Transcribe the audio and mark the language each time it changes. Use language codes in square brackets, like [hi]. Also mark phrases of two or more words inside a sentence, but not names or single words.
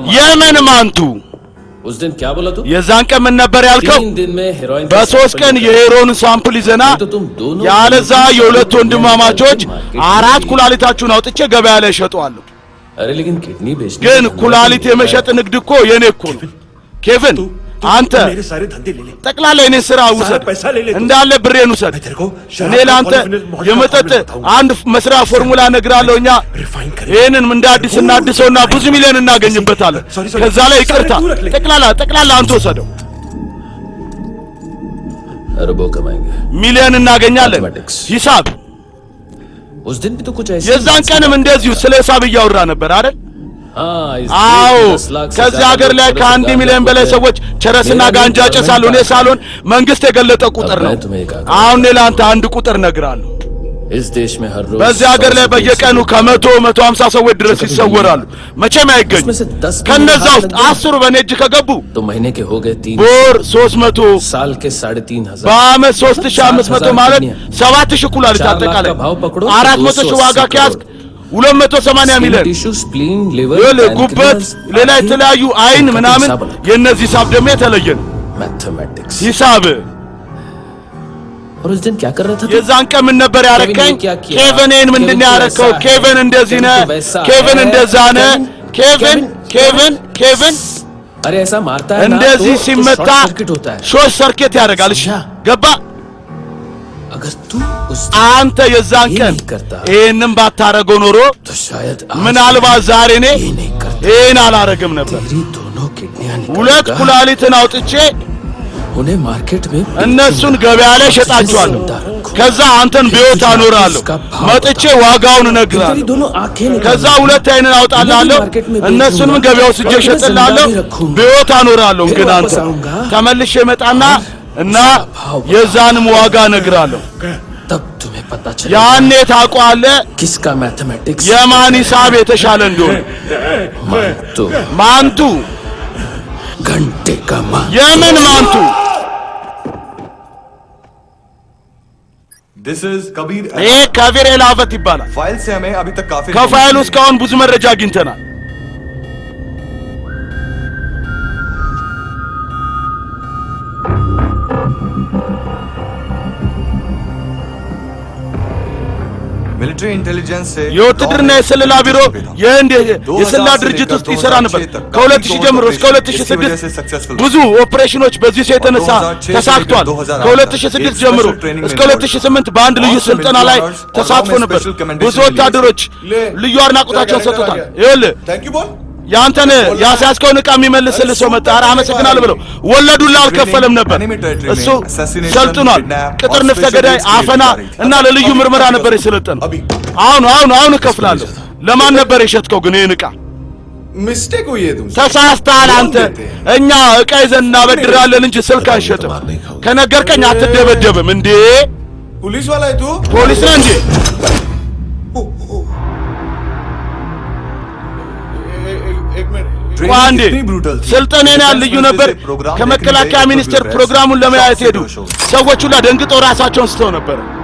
[am] የምን ማንቱ? [hi] उस दिन क्या बोला तू? [am] የዛን ቀን ምን ነበር ያልከው? [hi] 3 दिन में हेरोइन [am] በ3 ቀን የሄሮን ሳምፕል ይዘና ያለዛ የሁለት ወንድማማቾች 4 ኩላሊታችሁን አውጥቼ ገበያ ላይ ሸጠዋለሁ። [hi] अरे लेकिन किडनी बेचने [am] ግን ኩላሊት የመሸጥ ንግድ እኮ የኔ እኮ ነው። ኬቪን አንተ [hi] मेरे सारे धंधे ले ले [am] ጠቅላላ የኔን ስራ ውሰድ፣ እንዳለ ብሬን ውሰድ። እኔ ለአንተ የመጠጥ አንድ መስሪያ ፎርሙላ እነግርሃለሁኛ። ይህንን እንደ አዲስ እናድሰውና ብዙ ሚሊዮን እናገኝበታለን። ከዛ ላይ ይቅርታ ጠቅላላ አንተ ወሰደው። [hi] अरबों कमाएंगे, [am] ሚሊዮን እናገኛለን። ሂሳብ [hi] उस दिन भी तो कुछ ऐसे [am] የዛን ቀንም እንደዚሁ ስለ ሂሳብ እያወራ ነበር አይደል? አዎ ከዚህ ሀገር ላይ ከ1 ሚሊዮን በላይ ሰዎች ቸረስና ጋንጃ ጨሳሉ። እኔ ሳልሆን መንግስት የገለጠ ቁጥር ነው። አሁን ለአንተ አንድ ቁጥር ነግራለሁ። በዚህ ሀገር ላይ በየቀኑ ከ100-150 ሰዎች ድረስ ይሰወራሉ። መቼም አይገኙ። ከነዛ ውስጥ 10 በኔ እጅ ከገቡ [hi] तो महीने के हो गए 3, [am] ቦር 300 [hi] साल के 3,500, [am] በአመት 3500 ማለት 7000 ኩላሊት አጠቃላይ 400 ሺህ ዋጋ ከያዝክ 280 ሚሊዮን [en] tissue, spleen, liver, [am] ጉበት፣ ሌላ የተለያዩ አይን ምናምን የነዚህ ሂሳብ ደግሞ የተለየ ነው። [hi] मैथमेटिक्स [am] ሂሳብ [hi] और उस दिन क्या कर रहा था? [am] የዛን ቀን ምን ነበር ያረከኝ? ኬቨንን ምንድን ያረከው? ኬቨን እንደዚህ ነህ፣ ኬቨን እንደዛ ነህ። ኬቨን [hi] अरे ऐसा मारता है ना [am] እንደዚህ [hi] तो [am] ሲመታ [en] short circuit [hi] होता है। [en] short circuit [am] ያደርጋል። እሺ ገባ? [hi] अगर तू उस [am] አንተ የዛን ቀን ይሄንን ባታረገው ኖሮ [hi] तो शायद [am] ምናልባት ዛሬ እኔ ይሄን አላረግም ነበር። [hi] तेरी दोनों किडनियां [am] ሁለት ኩላሊትን አውጥቼ [hi] उन्हें मार्केट में [am] እነሱን ገበያ ላይ ሸጣቸዋለሁ። ከዛ አንተን በሕይወት አኖራለሁ። መጥቼ ዋጋውን እነግርሃለሁ። [hi] दोनों आंखें [am] ከዛ ሁለት አይንን አውጣላለሁ። እነሱንም ገበያው ስጄ ሸጥላለሁ። በሕይወት አኖራለሁ። ግን አንተ ተመልሼ መጣና እና የዛንም ዋጋ እነግርሃለሁ። [hi] तब तुम्हें पता चलेगा [am] ያኔ ታውቀዋለህ [hi] किसका मैथमेटिक्स [am] የማን ሂሳብ የተሻለ እንደሆነ። ማንቱ [hi] घंटे का [am] የምን ማንቱ? [en] this is Kabir [am] ይሄ ከቢር ኤላቨት ይባላል። [hi] फाइल से हमें अभी तक काफी [am] ከፋይሉ እስካሁን ብዙ መረጃ አግኝተናል። [en] military intelligence [hi] से [am] የውትድርና የስለላ ቢሮ የህንድ የስለላ ድርጅት ውስጥ ይሰራ ነበር። ከ2000 ጀምሮ እስከ 2006 ብዙ ኦፕሬሽኖች በዚህ ሰው የተነሳ ተሳክቷል። ከ2006 ጀምሮ እስከ 2008 በአንድ ልዩ ስልጠና ላይ ተሳትፎ ነበር። ብዙ ወታደሮች ልዩ አድናቆታቸውን ሰጥቶታል። ይኸውልህ ያንተን ያስያዝከውን ዕቃ የሚመልስልህ ሰው መጣ። ኧረ አመሰግናለሁ ብለው ወለዱላ አልከፈለም ነበር። እሱ ሰልጥኗል። ቅጥር ንፍተ ገዳይ አፈና እና ለልዩ ምርመራ ነበር የሰለጠነው። አሁን እከፍላለሁ። ለማን ነበር የሸጥከው ግን ይሄን ዕቃ? [hi] मिस्टेक हुई है तुमसे [am] ተሳስተሃል አንተ። እኛ ዕቃ ይዘን እናበድራለን እንጂ ስልክ አንሸጥም። ከነገርከኝ አትደበደብም እንዴ? [hi] पुलिस वाला है तू [am] ፖሊስ ነህ እንዴ? ቋንዴ ስልጠኔን ልዩ ነበር። ከመከላከያ ሚኒስቴር ፕሮግራሙን ለማየት ሄዱ። ሰዎች ሁሉ ደንግጠው ራሳቸውን ስተው ነበር።